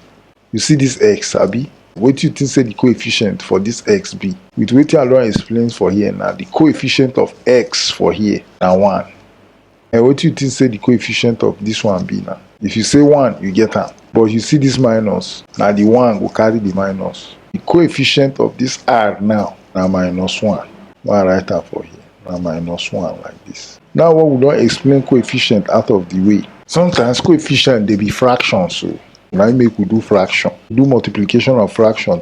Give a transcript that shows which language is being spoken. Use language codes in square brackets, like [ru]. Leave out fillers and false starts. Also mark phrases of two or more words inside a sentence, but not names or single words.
[pcm] You see this x abi? Wetin you think say the coefficient for this x be? With wetin I don explain for here now, the coefficient of x for here na 1. And wetin you think say the coefficient of this one be now? If you say 1, you get am. But you see this minus, na the 1 go carry the minus. The coefficient of this r now na minus 1. Why I write am for here? Na minus 1 like this. Now what we don explain coefficient out of the way. Sometimes coefficient dey be fractions o. Now make we do fraction, do multiplication of fraction.